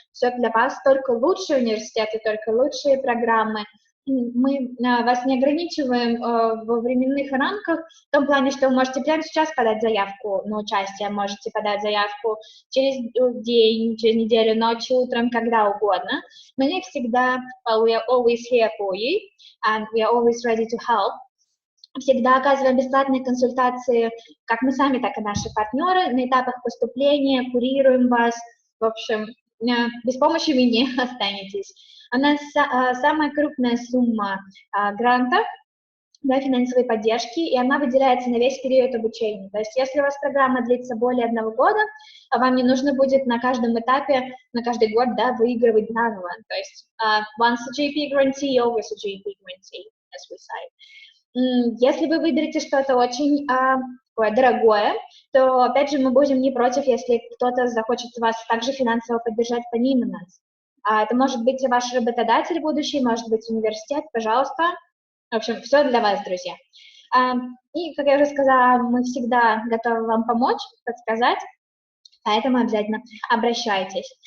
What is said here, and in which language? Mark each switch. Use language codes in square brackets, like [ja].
[ru] Все для вас, только лучшие университеты, только лучшие программы. Мы вас не ограничиваем во временных рамках, в том плане, что вы можете прямо сейчас подать заявку на участие, можете подать заявку через день, через неделю, ночью, утром, когда угодно. Мы всегда, [en] we are always here for you, and we are always ready to help. [ru] Всегда оказываем бесплатные консультации, как мы сами, так и наши партнеры, на этапах поступления, курируем вас. В общем, без помощи вы не останетесь. У нас самая крупная сумма гранта, да, финансовой поддержки, и она выделяется на весь период обучения. То есть если у вас программа длится более 1 года, вам не нужно будет на каждом этапе, на каждый год, да, выигрывать заново. То есть [en] once a GP grantee, always a GP grantee, as we say. [ru] Если вы выберете что-то очень дорогое, то, опять же, мы будем не против, если кто-то захочет вас также финансово поддержать помимо нас. Это может быть ваш работодатель будущий, может быть университет, пожалуйста. В общем, все для вас, друзья. И, как я уже сказала, мы всегда готовы вам помочь, подсказать, поэтому обязательно обращайтесь.